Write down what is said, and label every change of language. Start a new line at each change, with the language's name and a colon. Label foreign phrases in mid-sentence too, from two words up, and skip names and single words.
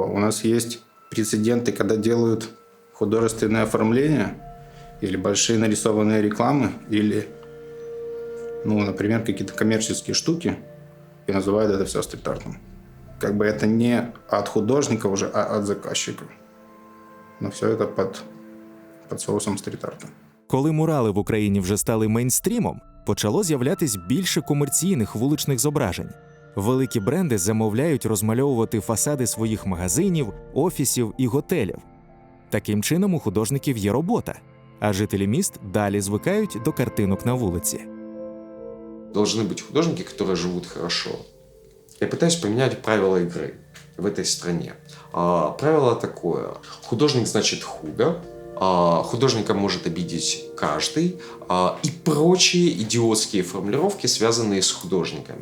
Russian: У нас есть прецеденты, когда делают художественное оформление или большие нарисованные рекламы, или, например, какие-то коммерческие штуки и называют это все стрит-артом. Это не от художника уже, а от заказчика. Но все это
Ukrainian: під соусом стріт-арту. Коли мурали в Україні вже стали мейнстрімом, почало з'являтись більше комерційних вуличних зображень. Великі бренди замовляють розмальовувати фасади своїх магазинів, офісів і готелів. Таким чином у художників є робота, а жителі міст далі звикають до картинок на вулиці.
Russian: Должны быть художники, которые живут хорошо. Я пытаюсь поменять правила игры в этой стране. Правило такое. Художник значит худо. Художника может обидеть каждый. И прочие идиотские формулировки, связанные с художниками.